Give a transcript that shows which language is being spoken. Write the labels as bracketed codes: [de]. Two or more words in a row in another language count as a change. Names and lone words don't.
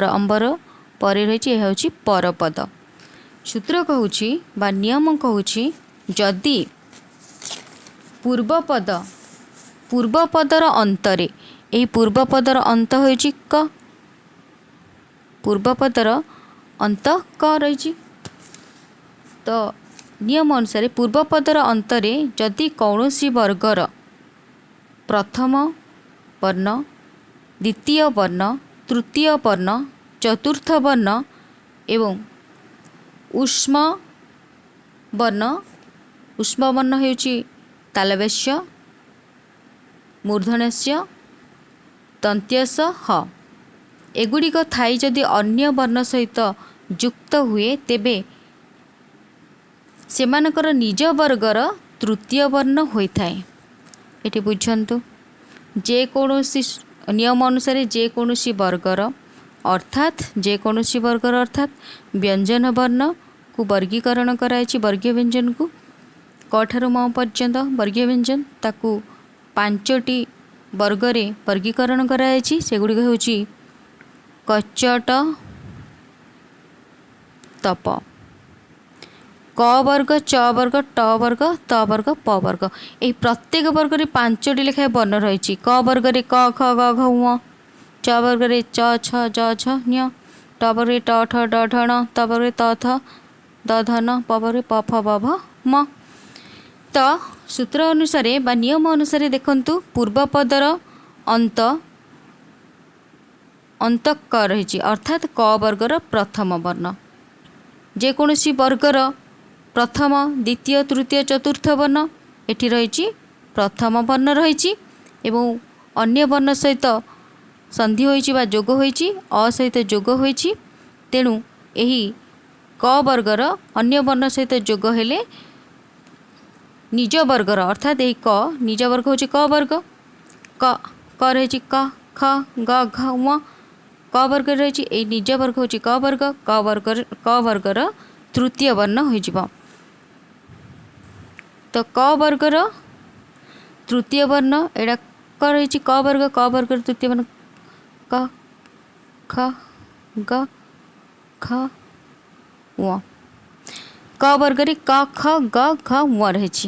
[or] ଅମ୍ବର ପରେ ରହିଛି ଏହା ହେଉଛି ପରପଦ। ସୂତ୍ର କହୁଛି ବା ନିୟମ କହୁଛି ଯଦି ପୂର୍ବପଦର ଅନ୍ତରେ ଏହି ପୂର୍ବପଦର ଅନ୍ତ ହୋଇଛି କ। ପୂର୍ବପଦର ଅନ୍ତ କ ରହି ତ ନିୟମ ଅନୁସାରେ ପୂର୍ବପଦର ଅନ୍ତରେ ଯଦି କୌଣସି ବର୍ଗର ପ୍ରଥମ ବର୍ଣ୍ଣ ଦ୍ୱିତୀୟ ବର୍ଣ୍ଣ ତୃତୀୟ ବର୍ଣ୍ଣ ଚତୁର୍ଥ ବର୍ଣ୍ଣ ଏବଂ ଉଷ୍ମ ବର୍ଣ୍ଣ ହେଉଛି [sa] तालव्यस्य मूर्धन्यस्य दन्त्यस्य [or] ହ ଏଗୁଡ଼ିକ ଥାଇ ଯଦି ଅନ୍ୟ ବର୍ଣ୍ଣ ସହିତ ଯୁକ୍ତ ହୁଏ ତେବେ ସେମାନଙ୍କର ନିଜ ବର୍ଗର ତୃତୀୟ ବର୍ଣ୍ଣ ହୋଇଥାଏ। ଏଟି ବୁଝନ୍ତୁ ଜେକୌଣସି ନିୟମ ଅନୁସାରେ ଜେକୌଣସି ବର୍ଗର ଅର୍ଥାତ ବ୍ୟଞ୍ଜନ ବର୍ଣ୍ଣ କୁ ବର୍ଗୀକରଣ କରାଇ। ବର୍ଗୀୟ ବ୍ୟଞ୍ଜନ କୁ କ ଠାରୁ ମ ପର୍ଯ୍ୟନ୍ତ ବର୍ଗୀୟ ବ୍ୟଞ୍ଜନ ତାକୁ 5ଟି ବର୍ଗରେ ବର୍ଗୀକରଣ କରାଇ। ସେଗୁଡ଼ିକ ହେଉଛି କଚଟ ତପ କ ବର୍ଗ ଚ ବର୍ଗ ଟ ବର୍ଗ ତ ବର୍ଗ ପ ବର୍ଗ ଏହି ପ୍ରତ୍ୟେକ ବର୍ଗ ରେ 5ଟି ଲେଖାଏଁ ବର୍ଣ୍ଣ ରହି। କ ବର୍ଗ ରେ କ ଖ ଗ ଘ ଙ ଚ ବର୍ଗ ରେ ଚ ଛ ଜ ଛ ଞ ଟ ବର୍ଗ ରେ ଟ ଠ ଡ ଢ ଣ ତ ବର୍ଗ ରେ ତ ଥ ଦ ଧ ନ ପ ବର୍ଗ ରେ ପ ଫ ବ ଭ ମ। ତ ସୂତ୍ର ଅନୁସାରେ ବା ନିୟମ ଅନୁସାରେ ଦେଖନ୍ତୁ ପୂର୍ବପଦର ଅନ୍ତ କ ରହି ଅର୍ଥାତ କ ବର୍ଗର ପ୍ରଥମ ବର୍ଣ୍ଣ ଜେକୌଣସି ବର୍ଗର ପ୍ରଥମ ଦ୍ୱିତୀୟ ତୃତୀୟ ଚତୁର୍ଥ ବର୍ଣ୍ଣ ଏଠି ରହି ପ୍ରଥମ ବର୍ଣ୍ଣ ରହି ଏବଂ ଅନ୍ୟ ବର୍ଣ୍ଣ ସହିତ ସନ୍ଧି ହୋଇଛି ବା ଯୋଗ ହୋଇଛି ଅ ସହିତ ଯୋଗ ହୋଇଛି। ତେଣୁ ଏହି କ ବର୍ଗର ଅନ୍ୟ ବର୍ଣ୍ଣ ସହିତ ଯୋଗ ହେଲେ ନିଜ ବର୍ଗର ଅର୍ଥାତ ଏହି କ ନିଜ ବର୍ଗ ହେଉଛି କ ବର୍ଗ କ ରହି କ ଖ ଗ ଘ ଙ କ ବର୍ଗ ରହି ଏହି ନିଜ ବର୍ଗ ହେଉଛି କ ବର୍ଗର ତୃତୀୟ ବର୍ଣ୍ଣ ହୋଇଯିବ। ତ କ ବର୍ଗର ତୃତୀୟ ବର୍ଣ୍ଣ ଏଠା କ ରହି କ ବର୍ଗର ତୃତୀୟ ବର୍ଣ୍ଣ କ ଖ ଗ ଘ ଙ କ ବର୍ଗ ରେ କ ଖ ଗ ଘ ଙ ରହି।